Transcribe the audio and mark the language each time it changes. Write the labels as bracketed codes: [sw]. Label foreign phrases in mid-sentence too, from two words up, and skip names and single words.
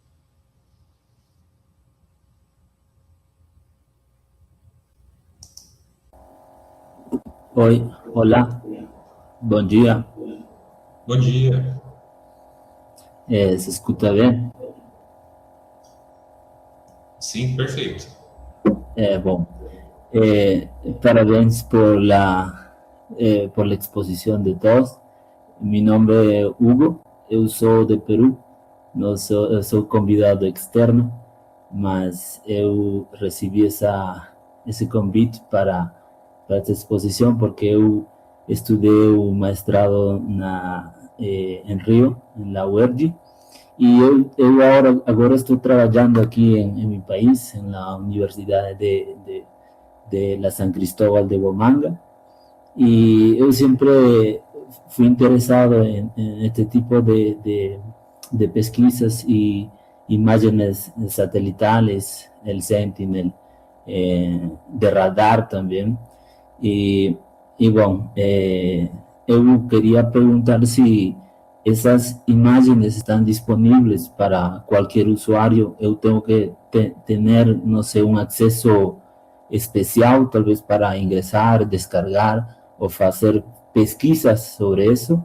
[pt] Oi, olá, bom dia. Bom dia. Se escuta bem? Sim, perfeito. Bom, parabéns [es] por la exposición de todos. Mi nombre es Hugo, [pt] eu sou de Peru, eu sou convidado externo, mas eu recebi esse convite para essa exposição porque eu estudei o mestrado em Rio, na UERJ, e eu agora estou trabalhando aqui em meu país, na Universidade de la San Cristóbal de Bomanga, e eu sempre fui interessado em este tipo de pesquisas e imagens [es] satelitales, el [pt] Sentinel, de radar também. E bom, eu queria perguntar se essas imagens estão disponíveis para qualquer usuário. Eu tenho que ter, não sei, um acesso especial, talvez para ingressar, descargar ou fazer pesquisas sobre isso.